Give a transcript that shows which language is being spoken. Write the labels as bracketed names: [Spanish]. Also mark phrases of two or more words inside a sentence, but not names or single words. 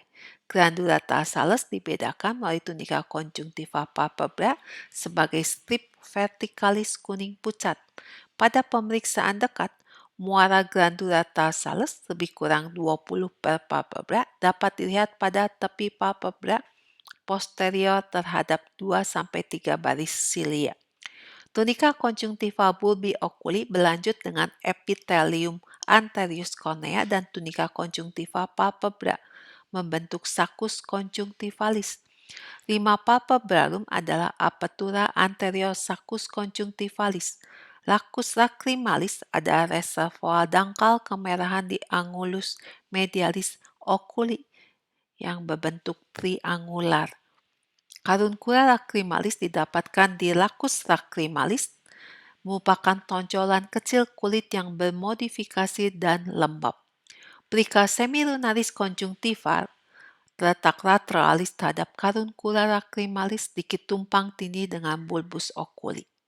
[Latin] Glandula tarsalis [Indonesian] dibedakan melalui tunika konjungtiva palpebra sebagai strip vertikalis kuning pucat. Pada pemeriksaan dekat, muara [Latin] glandula tarsalis [Indonesian] lebih kurang 20 per palpebra dapat dilihat pada tepi palpebra posterior terhadap 2-3 baris silia. Tunika konjungtiva [Latin] bulbi oculi [Indonesian] berlanjut dengan [Latin] epithelium anterius cornea [Indonesian] dan tunika konjungtiva palpebra membentuk [Latin] saccus conjunctivalis. [Indonesian] 5 palpebrarum adalah [Latin] apertura anterior saccus conjunctivalis. Lacus lacrimalis [Indonesian] adalah reservoir dangkal kemerahan di [Latin] angulus medialis oculi [Indonesian] yang berbentuk triangular. Karunkula lacrimalis didapatkan di [Latin] lacus lacrimalis, [Indonesian] merupakan tonjolan kecil kulit yang bermodifikasi dan lembab. [Latin] Plica semilunaris conjunctiva [Indonesian] terletak lateralis terhadap karunkula lacrimalis sedikit tumpang tindih dengan [Latin] bulbus oculi.